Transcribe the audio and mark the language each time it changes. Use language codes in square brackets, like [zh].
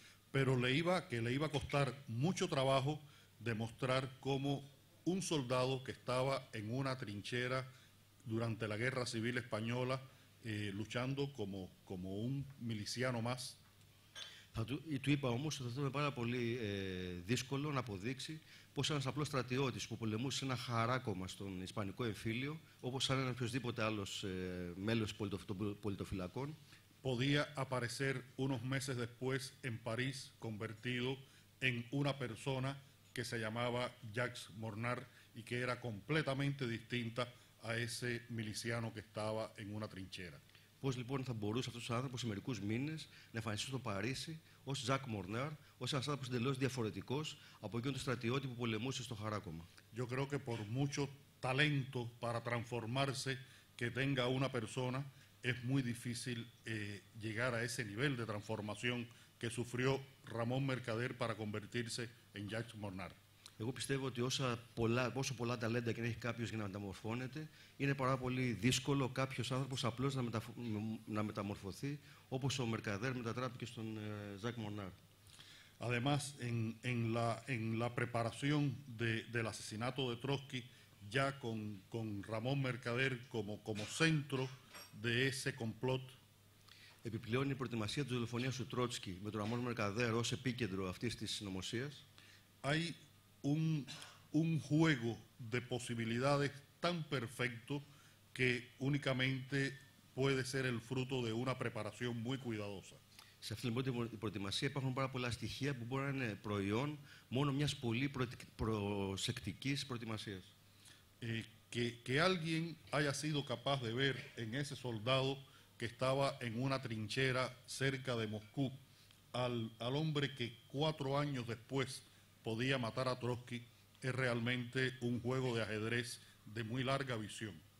[es] Pero le iba a costar mucho trabajo demostrar cómo un soldado que estaba en una trinchera durante la Guerra Civil Española, luchando como un miliciano más. [el] Του είπα όμως ότι θα ήταν πάρα πολύ δύσκολο να αποδείξει πως ένας απλός στρατιώτης που πολεμούσε σε ένα χαράκωμα στον Ισπανικό εμφύλιο, όπως σαν ένα οποιοδήποτε άλλος μέλος των πολιτοφυλακών, [es] podía aparecer unos meses después en París convertido en una persona que se llamaba Jacques Mornar y que era completamente distinta a ese miliciano que estaba en una trinchera. [el] Πώς λοιπόν θα μπορούσε αυτός ο άνθρωπος σε μερικούς μήνες να εμφανιστεί στο Παρίσι ως Ζακ Μορνάρ, ως ένας άνθρωπος εντελώς διαφορετικός από εκείνον τον στρατιώτη που πολεμούσε στο χαράκωμα. [es] Yo creo que por mucho talento para transformarse que tenga una persona, es muy difícil llegar a ese nivel de transformación que sufrió Ramón Mercader para convertirse en Jacques Mornar. [el] Εγώ πιστεύω ότι όσο πολλά ταλέντα και να έχει κάποιος για να μεταμορφώνεται, είναι πάρα πολύ δύσκολο κάποιος άνθρωπος απλώς να μεταμορφωθεί όπως ο Mercader μετατράπηκε στον Ζακ Μορνάρ. [es] Además, en la preparación del asesinato de Trotsky, ya con Ramón Mercader como centro de ese complot. [el] Επιπλέον, η προετοιμασία της δολοφονίας του Τρότσκι με τον Ραμόν Mercader ως επίκεντρο αυτής της συνωμοσίας. [es] Hay un juego de posibilidades tan perfecto que únicamente puede ser el fruto de una preparación muy cuidadosa. [el] Σε αυτήν λοιπόν την προετοιμασία υπάρχουν πάρα πολλά στοιχεία που μπορεί να είναι προϊόν μόνο μιας πολύ προσεκτικής προετοιμασίας. [es] Que alguien haya sido capaz de ver en ese soldado que estaba en una trinchera cerca de Moscú al hombre que 4 años después podía matar a Trotsky es realmente un juego de ajedrez de muy larga visión.